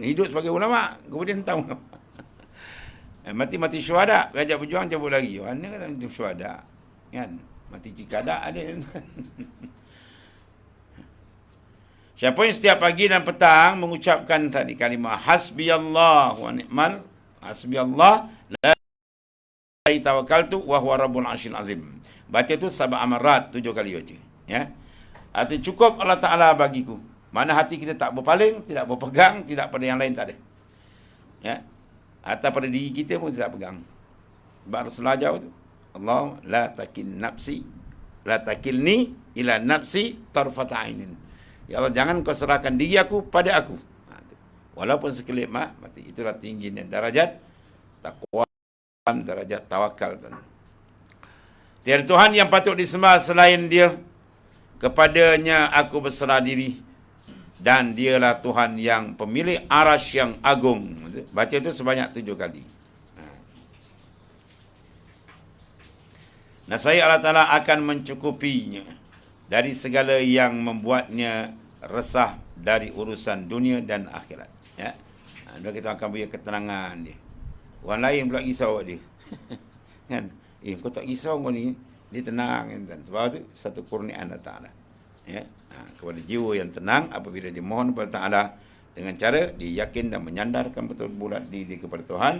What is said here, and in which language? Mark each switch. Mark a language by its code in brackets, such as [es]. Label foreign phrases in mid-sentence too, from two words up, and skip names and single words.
[ms] Hidup sebagai ulama, kemudian tahu. Mati-mati syuhada, ajak berjuang cabut lagi. Mana kata mati syuhada? Kan? Mati cikadak ada. Siapa yang setiap pagi dan petang mengucapkan tadi kalimah [ar] حسبي الله ونعم حسبي الله لا توكلت وهو رب العرش العظيم. [ms] Baca tu [ar] سبع مرات, [ms] 7 kali baca. Ya. Artinya cukup Allah Ta'ala bagiku. Mana hati kita tak berpaling, tidak berpegang, tidak pada yang lain tak ada. Ya. Atau pada diri kita pun tidak pegang. Sebab Rasulullah jawab tu. [ar] الله لا تكل نفسي، لا تكلني إلى نفسي طرفة عين. [ms] Ya Allah, jangan kau serahkan diri aku pada aku. Walaupun sekelip mati. Itulah tingginya darajat taqwa, darajat tawakal. Tiada Tuhan yang patut disembah selain Dia. Kepadanya aku berserah diri. Dan Dialah Tuhan yang pemilik arasy yang agung. Baca itu sebanyak 7 kali. Nasaya Allah Ta'ala akan mencukupinya dari segala yang membuatnya resah dari urusan dunia dan akhirat. Ya. Dan kita akan beri ketenangan dia. Orang lain pula risau dia. Kan? Kau tak risau kau ni. Dia tenang. Kan? Sebab itu satu kurniaan Allah Ta'ala. Ya. Kepada jiwa yang tenang apabila dia mohon kepada Ta'ala dengan cara dia yakin dan menyandarkan betul bulat diri kepada Tuhan.